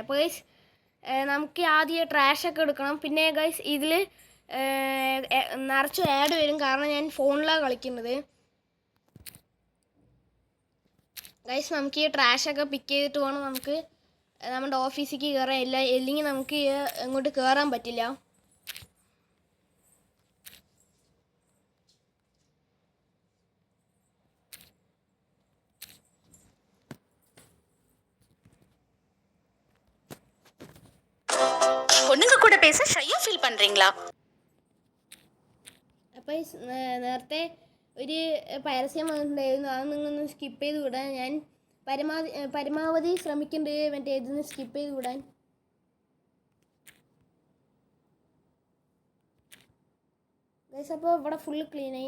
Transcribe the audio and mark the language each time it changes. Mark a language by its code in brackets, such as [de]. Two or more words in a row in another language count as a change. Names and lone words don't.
[ml] അപ്പോൾ ഗൈസ്, നമുക്ക് ആദ്യം ട്രാഷൊക്കെ എടുക്കണം. പിന്നെ ഗൈസ്, ഇതിൽ നിറച്ച് ആഡ് വരും, കാരണം ഞാൻ ഫോണിലാണ് കളിക്കുന്നത്. ഗൈസ്, നമുക്ക് ഈ ട്രാഷൊക്കെ പിക്ക് ചെയ്തിട്ട് വേണം നമുക്ക് നമ്മുടെ ഓഫീസിലേക്ക് കയറാൻ. ഇല്ലെങ്കിൽ നമുക്ക് അങ്ങോട്ട് കയറാൻ പറ്റില്ല. [ta] பொண்ணுங்க கூட பேச ஷையா ஃபீல் பண்றீங்களா? [ml] അപ്പോൾ നേരത്തെ ഒരു പരസ്യം വന്നിട്ടുണ്ടായിരുന്നു, അത് നിങ്ങളൊന്ന് സ്കിപ്പ് ചെയ്ത് വിടാൻ ഞാൻ പരമാവധി ശ്രമിക്കുന്നുണ്ട്. മറ്റേ ഇതൊന്ന് സ്കിപ്പ് ചെയ്ത് വിടാൻ. ഗൈസ്, അപ്പോൾ ഇവിടെ ഫുള്ള് ക്ലീനായി.